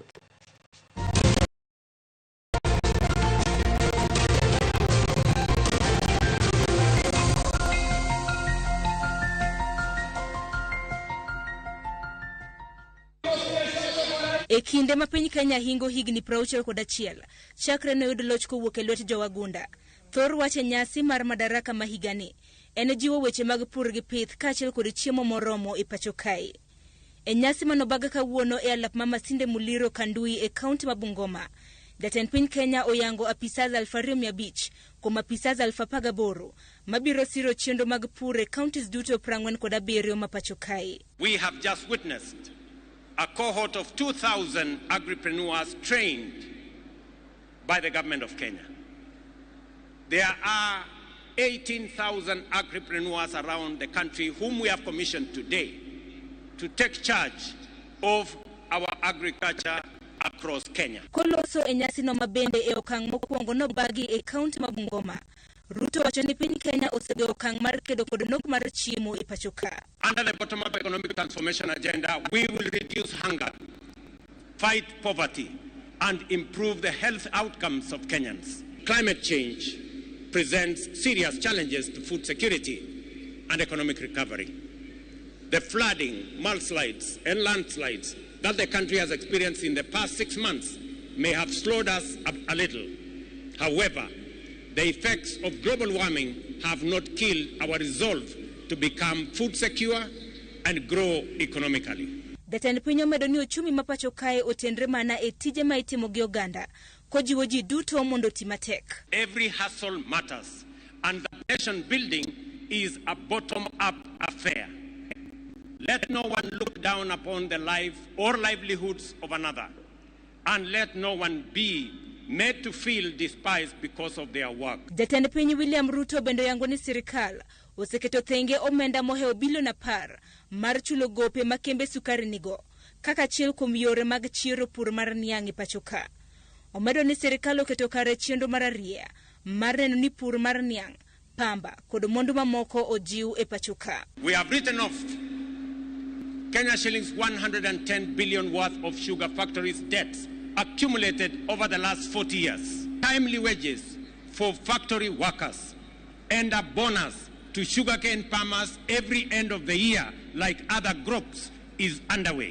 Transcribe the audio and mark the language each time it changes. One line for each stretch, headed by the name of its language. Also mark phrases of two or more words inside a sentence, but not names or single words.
Luo (Kenya and Tanzania): E kinde ma piny Kenya hingo higni 61 chakre ne oyud loch kowuok e lwet jowagunda, thor wache nyasi mar Madaraka ma higani en jiwo weche mag pur gi pith kaachiel kod chiemo moromo e pacho kae. E nyasi manobaga kawuono e alap ma Masinde Muliro Kandui e kaunti ma Bungoma, Jatend piny Kenya oyango apisas 2,500 kuom apisas 18,000 mabiro siro chenro mag pur e counties duto 47 ma pacho kae.
English: We have just witnessed a cohort of 2,000 agripreneurs trained by the government of Kenya. There are 18,000 agripreneurs around the country whom we have commissioned today to take charge of our agriculture across Kenya.
Luo (Kenya and Tanzania): Koloso e nyasi no mabende e okang' mokwongo no bagi e kaunti ma Bungoma, Ruto wacho ni piny Kenya osego okang' mar kedo kod nok mar chiemo e pacho ka.
English: Under the bottom-up economic transformation agenda, we will reduce hunger, fight poverty, and improve the health outcomes of Kenyans. Climate change presents serious challenges to food security and economic recovery. The flooding, mudslides, and landslides that the country has experienced in the past 6 months may have slowed us up a little. However, the effects of global warming have not killed our resolve to become food secure and grow economically.
Luo (Kenya and Tanzania): Jatend piny omedo ni ochumi ma pacho kae otenre mana e tije ma itimo gi oganda, kojiwo ji duto mondo ti matek.
English: Every hustle matters, and the nation building is a bottom-up affair. Let no one look down upon the life or livelihoods of another, and let no one be made to feel despised because of their work.
Luo (Kenya and Tanzania): Jatend piny William Ruto bendo yango ni sirikal oseketo thenge omenda moheo bilion 10 mar chulo gope ma kembe sukari nigo kaka achiel kuom yore mag chiro pur mar niang' e pacho ka. Omedo ni sirikal oketo kare chenro mar ariya mar neno ni pur mar niang', pamba kod mwandu mamoko ojiw e pacho ka.
English: We have written off Kenya shillings 110 billion worth of sugar factories debts accumulated over the last 40 years. Timely wages for factory workers and a bonus to sugarcane farmers every end of the year, like other groups, is underway.